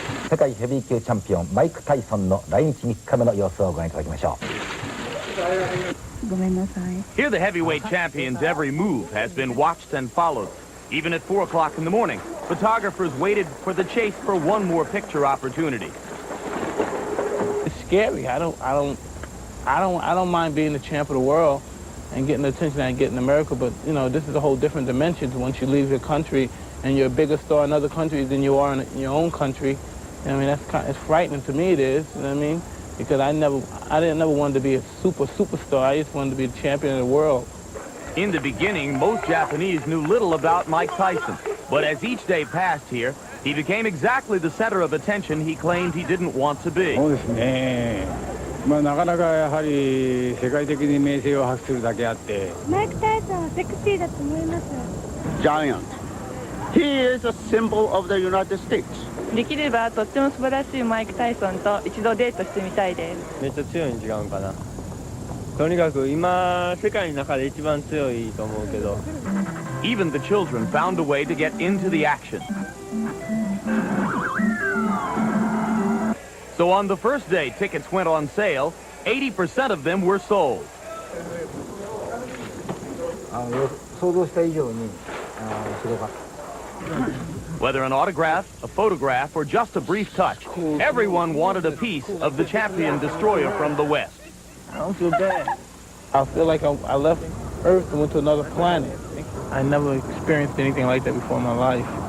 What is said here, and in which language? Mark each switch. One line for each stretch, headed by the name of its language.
Japanese: 世界ヘビー級チャンピオンマイク・タイソンの来日3日目の様子をご覧いただきましょう。
English: Here the heavyweight champion's every move has been watched and followed. Even at 4 o'clock in the morning, photographers waited for the chase for one more picture opportunity. It's scary. I don't mind being the champ of the world and getting the attention I get in America, but you know, this is a whole different dimension once you leave your country and you're a bigger star in other countries than you are in your own country. I mean, it's frightening to me. It is, you know what I mean? Because I didn't never want to be a superstar. I just wanted to be the champion of the world. In the beginning, most Japanese knew little about Mike Tyson. But as each day passed here, he became exactly the center of attention he claimed he didn't want to be.
Japanese: そうですね。まあなかなかやはり世界的に名声を発するだけあって。マイク・タイソンはセクシーだと思います。
English: Giant. He is a symbol of the United States.
Japanese: できればとっても素晴らしいマイク・タイソンと一度デートしてみたいです。めっちゃ強いに違うんかな。とにかく今世界の中で一番強いと思うけど。
English: Even the children found a way to get into the action. So on the first day tickets went on sale, 80% of them were sold.
Japanese: 想像した以上にすごかった。
English: Whether an autograph, a photograph, or just a brief touch, everyone wanted a piece of the champion destroyer from the West. I don't feel bad. I feel like I left Earth and went to another planet. I never experienced anything like that before in my life.